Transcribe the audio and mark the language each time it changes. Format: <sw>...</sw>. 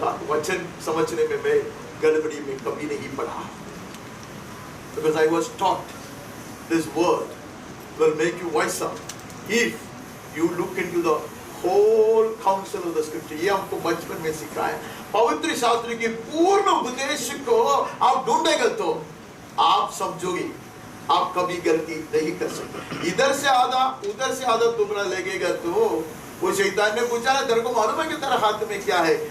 <hi>वचन समझने में मैं गड़बड़ी में कभी नहीं पड़ा।</hi> <en>Because I was taught this word will make you wiser if you look into the whole counsel of the scripture.</en> <hi>ये हमको बचपन में सिखाया। पवित्र शास्त्र के पूर्ण उपदेश को आप ढूंढेंगे तो आप समझोगे आप कभी गलती नहीं कर सकते। इधर से आधा उधर से आधा टुकड़ा लगेगा तो वो शैतान ने पूछा ना, तेरे को मालूम है कि तेरा हाथ में क्या है?</hi>